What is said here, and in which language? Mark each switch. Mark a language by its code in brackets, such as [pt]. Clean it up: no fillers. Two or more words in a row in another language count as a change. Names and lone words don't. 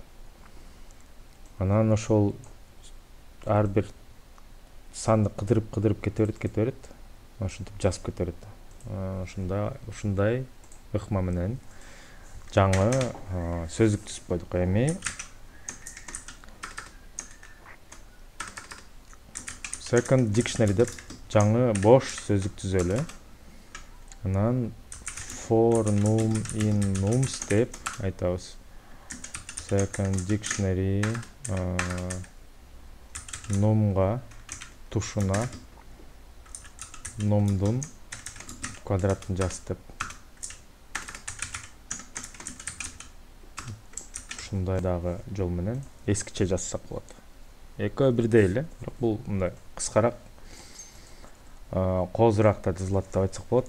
[ky] Анан ошол ар бир санды кыдырып кете берет. Ошентип жазып кете берет. Ушундай ыкма менен жаңы сөздүк түзүп койдук. Эми [en] second dictionary [ky] деп жаңы бош сөздүк түзөлү. [en] Анан for num in nums [ky] деп айтабыз. [en] Second dictionary [ky] numга тушуна numдун квадратын жаз деп. Ушундай дагы жол менен эскиче жазсак болот. Экөө бирдей эле, бирок бул мындай кыскараак, коозураак да жазылат деп айтсак болот.